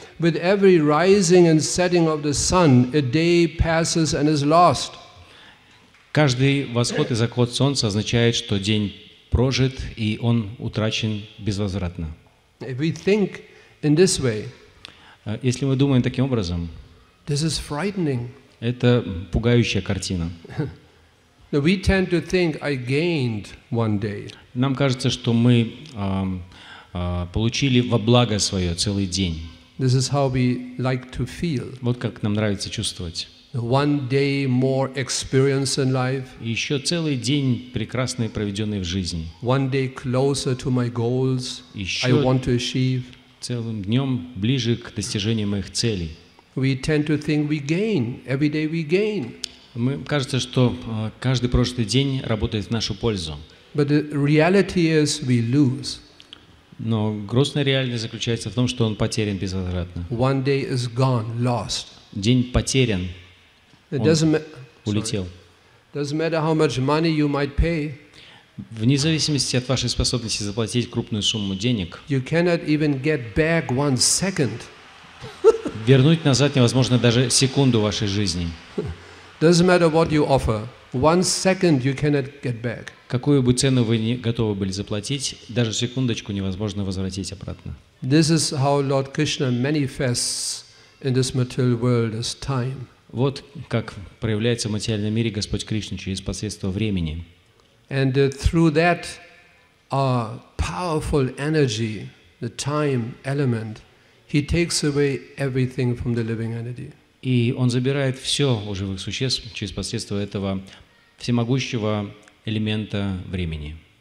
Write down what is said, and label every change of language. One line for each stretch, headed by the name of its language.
English: With every rising and setting of the sun, a day passes and is lost.
Russian: Каждый восход и заход солнца означает, что день прожит и он утрачен безвозвратно.
English: If we think in this way,
Russian: если мы думаем таким образом,
English: this is frightening.
Russian: Это пугающая картина.
English: Now we tend to think I gained one day.
Russian: Нам кажется, что мы получили во благо свое целый день.
English: This is how we like to feel.
Russian: Вот как нам нравится чувствовать.
English: One day more experience in life.
Russian: Еще целый день прекрасный, проведенный в жизни.
English: One day closer to my goals I want to achieve.
Russian: Целым днем ближе к достижению моих целей.
English: We tend to think we gain. Every day we gain.
Russian: Мы кажется, что каждый прожитый день работает в нашу пользу.
English: But the reality is we lose.
Russian: Но грустная реальность заключается в том, что он потерян безвозвратно.
English: One day is gone, lost.
Russian: День потерян. Он улетел.
English: Doesn't matter how much money you might pay.
Russian: Вне зависимости от вашей способности заплатить крупную сумму денег,
English: You cannot even get back 1 second.
Russian: вернуть назад невозможно даже секунду вашей жизни.
English: Doesn't matter what you offer. 1 second you cannot get back.
Russian: Какую бы цену вы не готовы были заплатить, даже секундочку невозможно возвратить обратно.
English: This is how Lord Krishna manifests in this material world as time.
Russian: Вот как проявляется в материальном мире Господь Кришна через посредство времени.
English: And through that powerful energy, the time element, he takes away everything from the living entity.
Russian: И он забирает все у живых существ через посредство этого всемогущего элемента времени.